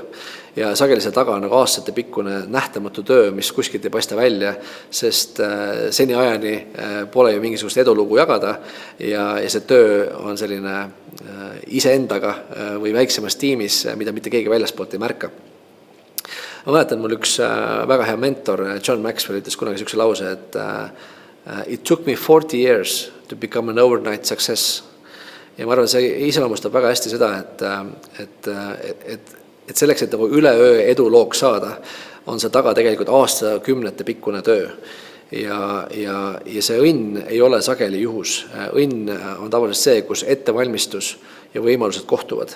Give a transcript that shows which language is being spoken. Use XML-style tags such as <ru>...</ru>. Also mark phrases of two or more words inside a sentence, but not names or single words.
<et>Ja sageli see taga on aastate pikkune nähtamatu töö, mis kuskilt ei paista välja, sest seni ajani pole ju mingisugust edulugu jagada ja see töö on selline iseendaga või väiksemas tiimis, mida mitte keegi väljaspoolt ei märka. Ma mäletan, mul üks väga hea mentor, John Maxwell, ütles kunagi sellise lause, et</et> <en>it took me 40 years to become an overnight success.</en> <et>Ja ma arvan, see iseloomustab väga hästi seda, et selleks, et üleöö edu looks saada, on see taga tegelikult aastakümnete pikkune töö. Ja see õnn ei ole sageli juhus. Õnn on tavaliselt see, kus ettevalmistus ja võimalused kohtuvad.</et>